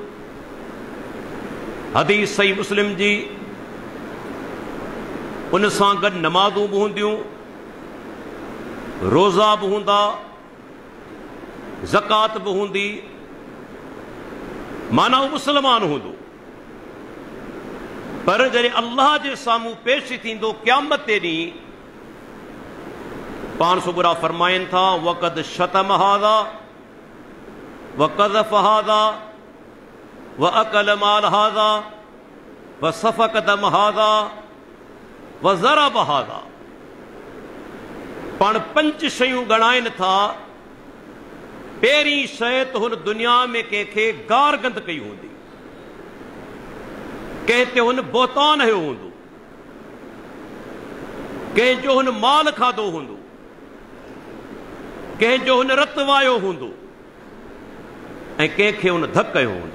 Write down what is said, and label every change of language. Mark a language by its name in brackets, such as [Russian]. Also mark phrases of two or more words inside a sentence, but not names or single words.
[Sindhi] हदीस सही मुस्लिम जी, उन सां गॾु नमाज़ूं बि हूंदियूं, रोज़ा बि हूंदा, ज़कात बि हूंदी, माना उहो मुस्लमान हूंदो। पर जॾहिं अल्लाह जे साम्हूं पेश थींदो क़यामत ते ॾींहुं, पाण सुगरा फरमाइनि था [Arabic] وقد شتم هذا وقذف هذا وأكل مال هذا وسفك دم هذا وضرب هذا. [Sindhi] पाण 5 शयूं ॻणाइनि था। पहिरीं शइ त हुन दुनिया में कंहिंखे गार गंद कई हूंदी, कंहिं ते हुन बोतान हयो हूंदो, कंहिंजो हुन माल खाधो हूंदो, कंहिंजो हुन रत वायो हूंदो ऐं कंहिंखे हुन धक कयो हूंदो।